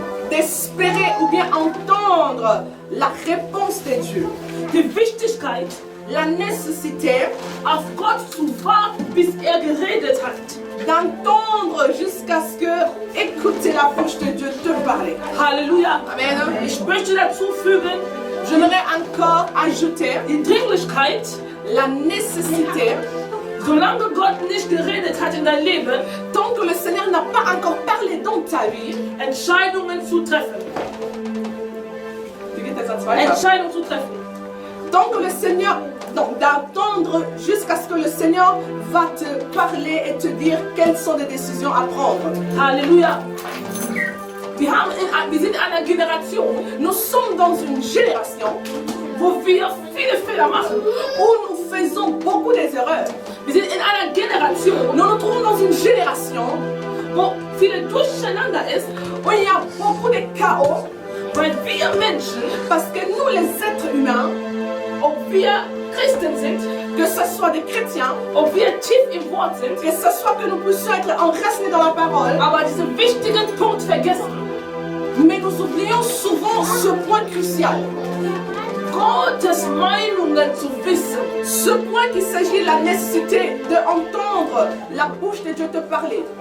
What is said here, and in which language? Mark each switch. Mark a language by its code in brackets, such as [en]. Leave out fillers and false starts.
[fr] d'espérer ou bien entendre la réponse de Dieu. [de] Die Wichtigkeit, [fr] La nécessité [de] auf Gott zu warten, bis er geredet hat. [fr] d'entendre jusqu'à ce que écouter la bouche de Dieu te parler. Halleluja. Amen. [de] Ich möchte dazu fügen, [fr] J'aimerais encore ajouter [de] die Dringlichkeit, [fr] la nécessité, [de] solange Gott nicht geredet hat in dein Leben, [fr] tant que le Seigneur n'a pas encore parlé dans ta vie, [de] Entscheidungen zu treffen. wie geht das weiter? Entscheidungen zu treffen. [fr] Tant que le Seigneur, donc d'attendre jusqu'à ce que le Seigneur va te parler et te dire quelles sont les décisions à prendre. Halleluja. [de] Wir sind in einer Generation, [fr] Nous sommes dans une génération [de] wo wir viele Fehler machen. [fr] où nous faisons beaucoup des erreurs. [de] Wir sind in einer Generation, [fr] Nous nous trouvons dans une génération [de] wo viel Durcheinander ist, [fr] où il y a beaucoup de chaos, [de] weil wir Menschen, [fr] parce que nous les êtres humains, [de] ob wir Christen sind, [fr] que ce soit des chrétiens, [de] ob wir tief im Wort sind, [fr] que ce soit que nous puissions être enracinés dans la parole, [de] aber diesen wichtigen Punkt vergessen. [fr] mais nous oublions souvent ce point crucial. [de] Gottes Meinungen zu wissen. [fr] Ce point qu'il s'agit de la nécessité d'entendre la bouche de Dieu te parler.